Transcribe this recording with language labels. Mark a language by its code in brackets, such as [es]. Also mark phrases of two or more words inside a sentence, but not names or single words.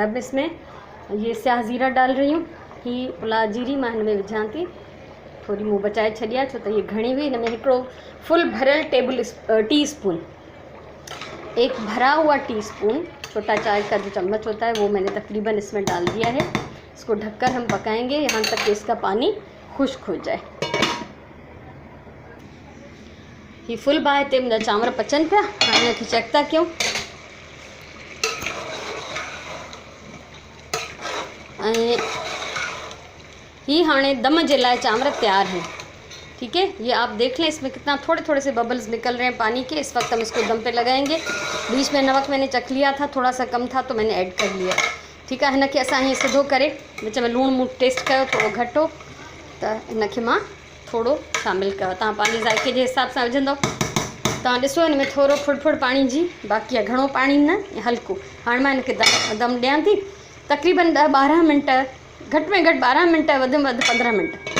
[ur] اب اس میں یہ سیاہ زیرہ ڈال رہی ہوں. [sd] ही पुला जीरी मां हिन में विझां थी, थोड़ी मूं बचाए छॾी आहे छो त ये घणी हुई। हिन में हिकिड़ो फुल भरियल [en] tea spoon, [ur] ایک بھرا ہوا [en] tea spoon [ur] چھوٹا چائے کا جو چمچ ہوتا ہے وہ میں نے تقریباً اس میں ڈال دیا ہے. اس کو ڈھک کر ہم پکائیں گے یہاں تک کہ اس کا پانی خشک ہو جائے. [sd] ही फुल बाहि ते मुंहिंजा चांवर पचनि पिया। हाणे हिनखे चेक था कयूं। [ur] یہ ہاݨے دم کے لیے چاول تیار ہیں. ٹھیک ہے، یہ آپ دیکھ لیں اس میں کتنا تھوڑے تھوڑے سے ببلز نکل رہے ہیں پانی کے. اس وقت ہم اس کو دم پہ لگائیں گے۔ بیچ میں نمک میں نے چکھ لیا تھا، تھوڑا سا کم تھا تو میں نے ایڈ کر لیا. ٹھیک ہے, [sd] हिनखे असां हीअं सिधो करे विच में लूण मूण टेस्ट कयो थोड़ो घटि हो त हिनखे मां थोड़ो शामिल कयो। तव्हां पंहिंजे ज़ाइके जे हिसाब सां विझंदव। तव्हां ॾिसो हिन में थोड़ो फुड़ पानी जी बाक़ी आहे, घणो पानी न, हल्को। हाणे मां हिनखे दम ॾियां थी तक़रीबन 10-12 मिनट, घटि में घटि 12 मिनट, वधि में वधि 15 मिनट।